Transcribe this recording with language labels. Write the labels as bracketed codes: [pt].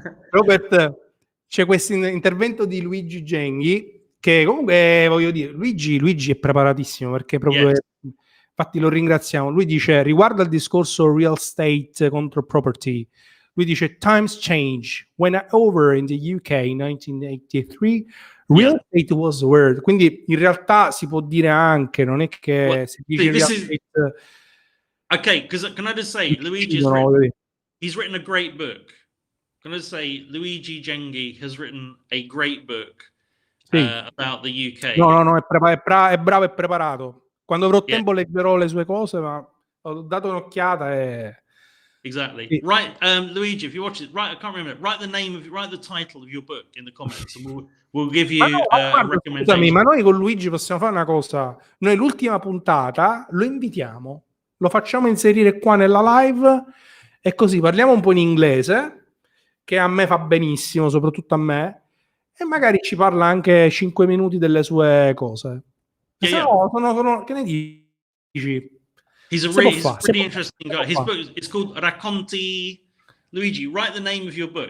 [it] Robert, c'è questo intervento di Luigi Genghi, che comunque voglio dire, Luigi è preparatissimo, perché proprio infatti lo ringraziamo. Lui dice, riguardo al discorso real estate contro property, lui dice, [en] times change. When over in the UK in 1983, real estate was the word. [it] Quindi in realtà si può dire anche, non è che si dice real estate... [en] Okay, because can I just say, Luigi he's written a great book. Can I just say, Luigi Genghi has written a great book about the UK. [it] No, è bravo e preparato. Quando avrò tempo leggerò le sue cose, ma ho dato un'occhiata e... [en] Exactly. Sì. Right, Luigi, if you watch it, write the title of your book in the comments, and we'll give you a recommendation. [it] Scusami, ma noi con Luigi possiamo fare una cosa. Noi l'ultima puntata lo invitiamo, lo facciamo inserire qua nella live e così parliamo un po' in inglese, che a me fa benissimo, soprattutto a me, e magari ci parla anche 5 minuti delle sue cose. Sono, che ne dici? [en] He's a pretty interesting guy. His book is called Racconti. Luigi, write the name of your book.